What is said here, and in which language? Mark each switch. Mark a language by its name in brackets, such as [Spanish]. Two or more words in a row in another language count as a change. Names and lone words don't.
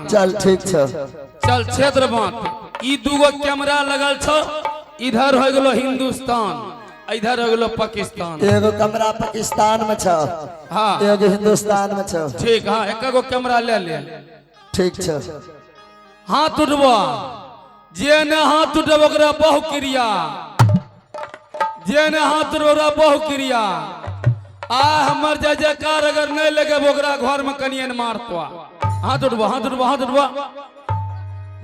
[Maithili] चल ठीक छ। चल क्षेत्र बांट। ई दूगो कैमरा लगल छो, इधर हो गेलो हिंदुस्तान, इधर हो गेलो पाकिस्तान। एगो कमरा पाकिस्तान में छ, हाँ एगो हिंदुस्तान में छ। ठीक, हाँ एक गो कैमरा ले ले। ठीक छ। हाथ उठबो, जे ने हाथ उठब ओकरा बहु क्रिया, जे ने हाथ उठब बहु क्रिया। आ हमर जय जयकार अगर नहीं लगे ओकरा घर में कनियन मारतो। हाथ उठबो, हाथ उठबो, हाथ उठबो।